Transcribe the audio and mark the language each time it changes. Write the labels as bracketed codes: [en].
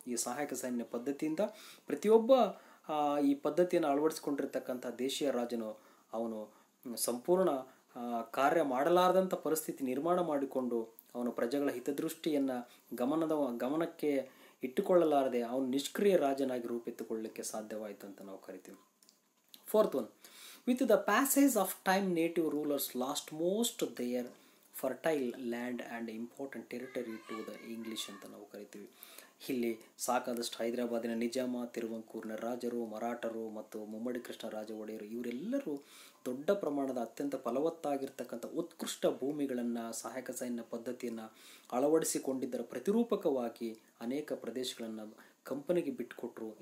[kn] ಈ ಸಹಾಯಕ ಸೈನ್ಯ ಪದ್ಧತಿಯಿಂದ ಪ್ರತಿಯೊಬ್ಬ ಈ ಪದ್ಧತಿಯನ್ನು ಅಳವಡಿಸಿಕೊಂಡಿರ್ತಕ್ಕಂಥ ದೇಶೀಯ ರಾಜನು ಅವನು ಸಂಪೂರ್ಣ ಕಾರ್ಯ ಮಾಡಲಾರದಂಥ ಪರಿಸ್ಥಿತಿ ನಿರ್ಮಾಣ ಮಾಡಿಕೊಂಡು ಅವನು ಪ್ರಜೆಗಳ ಹಿತದೃಷ್ಟಿಯನ್ನು ಗಮನಕ್ಕೆ ಇಟ್ಟುಕೊಳ್ಳಲಾರದೆ ಅವನು ನಿಷ್ಕ್ರಿಯ ರಾಜನಾಗಿ ರೂಪೆತ್ತುಕೊಳ್ಳಲಿಕ್ಕೆ ಸಾಧ್ಯವಾಯಿತು ಅಂತ ನಾವು ಕರಿತೀವಿ. [en] 4th one, with the passage of time native rulers lost most their fertile land and important territory to the English [kn] ಅಂತ ನಾವು ಕರಿತೀವಿ. ಇಲ್ಲಿ ಸಾಕಾದಷ್ಟು ಹೈದರಾಬಾದಿನ ನಿಜಾಮ, ತಿರುವಂಕೂರಿನ ರಾಜರು, ಮರಾಠರು ಮತ್ತು ಮುಮ್ಮಡಿ ಕೃಷ್ಣರಾಜ ಒಡೆಯರು ಇವರೆಲ್ಲರೂ ದೊಡ್ಡ ಪ್ರಮಾಣದ ಅತ್ಯಂತ ಫಲವತ್ತಾಗಿರ್ತಕ್ಕಂಥ ಉತ್ಕೃಷ್ಟ ಭೂಮಿಗಳನ್ನು ಸಹಾಯಕ ಸೈನ್ಯ ಪದ್ಧತಿಯನ್ನು ಅಳವಡಿಸಿಕೊಂಡಿದ್ದರ ಪ್ರತಿರೂಪಕವಾಗಿ ಅನೇಕ ಪ್ರದೇಶಗಳನ್ನು ಕಂಪನಿಗೆ ಬಿಟ್ಟುಕೊಟ್ರು.